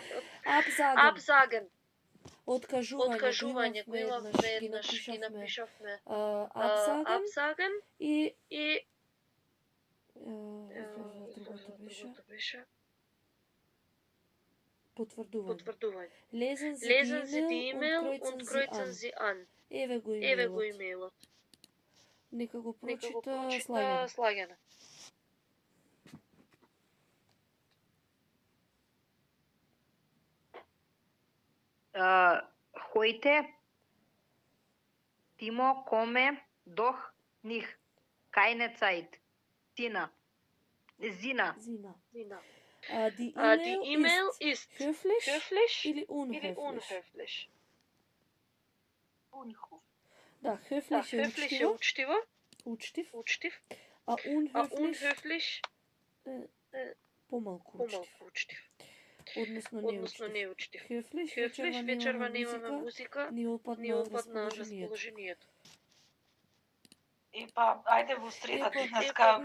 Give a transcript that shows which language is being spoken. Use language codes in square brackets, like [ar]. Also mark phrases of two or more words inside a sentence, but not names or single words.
[de] Абзаген. [mk] Откажување го имавме еднаш, ги напишавме абзаген и другото беше потврдување. [de] Lesen Sie die E-Mail und kreuzen Sie an. [mk] Еве го имејлот. Нека го прочита Слагена. [de] Heute, Timo, komme doch nicht. Keine Zeit. Zina. Die E-Mail ist höflich или unhöflich? [mk] Да, höflich е учтив. А unhöflich помалку учтив. Односно не учтив. Höflich, вечерва немаме музика, ни опадна расположението. Епа, ајде во среда денеска.